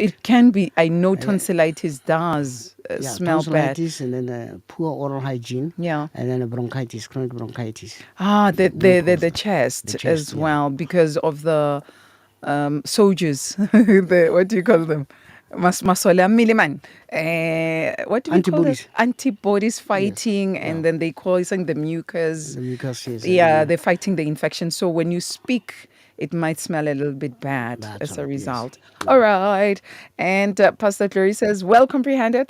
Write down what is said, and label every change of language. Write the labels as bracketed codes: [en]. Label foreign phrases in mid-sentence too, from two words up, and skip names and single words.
[en] it can be. I know tonsillitis does Yeah, smell bad. tonsillitis and then poor oral hygiene. Yeah. And then bronchitis, chronic bronchitis. Ah, the Mucosa. chest, The chest, as yeah. well because of the soldiers. The, what do you call them? [tn] Masole a mmele man. [en] What do we call Antibodies. it? Antibodies fighting, and yeah. then they causing the mucus. The mucus, yes. Yeah, they're fighting the infection. So when you speak, it might smell a little bit bad That's as a right, yes. result. All right. And Pastor Glory says, well comprehended.